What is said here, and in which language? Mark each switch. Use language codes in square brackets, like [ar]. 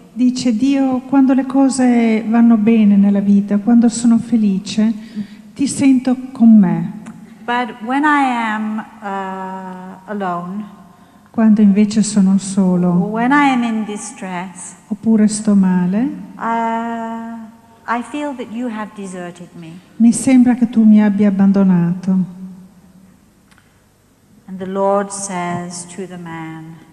[it] Dice: Dio, quando le cose vanno bene nella vita, quando sono felice, ti sento con me. [en] But when I am alone, [it] Quando invece sono solo, [en] when I am in distress, [it] oppure sto male, [en] I feel that you have deserted me." [it] mi sembra che tu mi abbia abbandonato. [en] And the Lord says to the man,